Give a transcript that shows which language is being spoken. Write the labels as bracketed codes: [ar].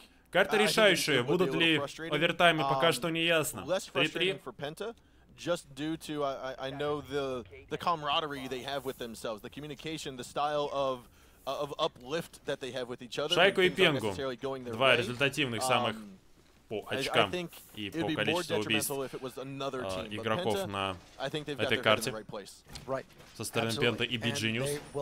[ru] Карта решающая, будут ли овертаймы, пока что не ясно. 3-3. [en] Just due to, I know the camaraderie they have with themselves, the communication, the style of uplift that they have with each other. [ru] Шайку и Пенгу. Два результативных самых по очкам и по количеству убийств игроков на этой карте со стороны PENTA и beGenius.